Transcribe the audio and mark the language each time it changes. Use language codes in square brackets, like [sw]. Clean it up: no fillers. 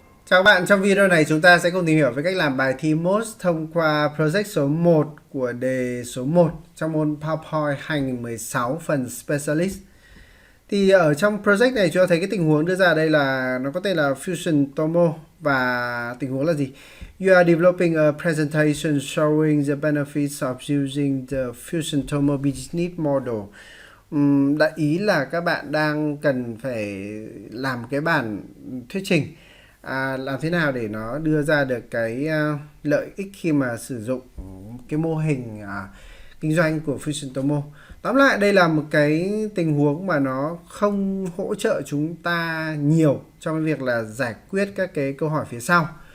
[vi] Chào các bạn, trong video này chúng ta sẽ cùng tìm hiểu về cách làm bài thi MOS thông qua project số 1 của đề số 1 trong môn PowerPoint 2016 phần Specialist. Thì ở trong project này chúng ta thấy cái tình huống đưa ra đây là nó có tên là Fusion Tomo và tình huống là gì? [en] You are developing a presentation showing the benefits of using the Fusion Tomo business model. [vi] Đại ý là các bạn đang cần phải làm cái bản thuyết trình làm thế nào để nó đưa ra được cái lợi ích khi mà sử dụng cái mô hình kinh doanh của Fusion Tomo. Tóm lại đây là một cái tình huống mà nó không hỗ trợ chúng ta nhiều trong cái việc là giải quyết các cái câu hỏi phía sau.